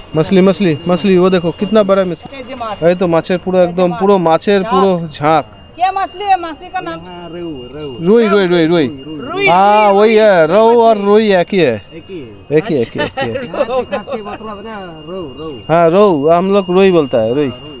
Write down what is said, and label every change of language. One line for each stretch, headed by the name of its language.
Hindi: मछली मछली मछली, वो देखो कितना बड़ा मछली।
Bangla: যে মাছ এই তো মাছের পুরো একদম পুরো মাছের পুরো ঝাঁক।
Hindi: क्या मछली है? मछली का नाम हाँ रेहू रेहू। रुई रुई रुई रुई, रुई। हाँ वही है, रोहू और रुई एक ही है, एक ही है। एक ही एक ही एक ही है। यहाँ खासी मतलब ना रेहू रेहू। हाँ रोहू, हम लोग रुई बोलता है, रुई।